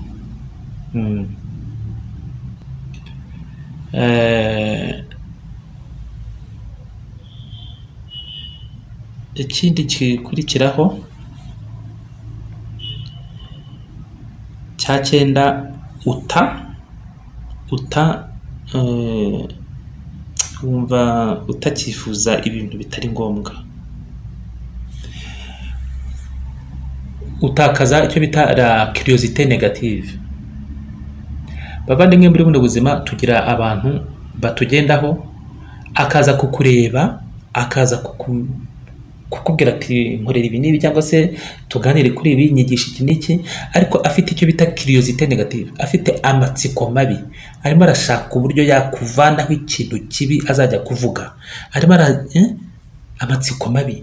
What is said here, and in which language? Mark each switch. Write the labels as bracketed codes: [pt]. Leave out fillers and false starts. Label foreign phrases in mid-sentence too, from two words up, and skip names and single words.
[rw] Ikindi gikurikiraho cya 9, wumva utakifuza ibintu bitari ngombwa, utakaza icyo bita [fr] la curiosité négative. [rw] Bavandimwe, muri buno buzima tugira abantu batugendaho, akaza kukureba, akaza kukubwira ati nkorera ibi n'ibi, cyangwa se tuganire kuri ibi, nyigisha iki n'iki, ariko afite icyo bita [fr] curiosité négative, [rw] afite amatsiko mabi, arimo arashaka uburyo yakuvanaho ikintu kibi azajya kuvuga, arimo amatsiko mabi.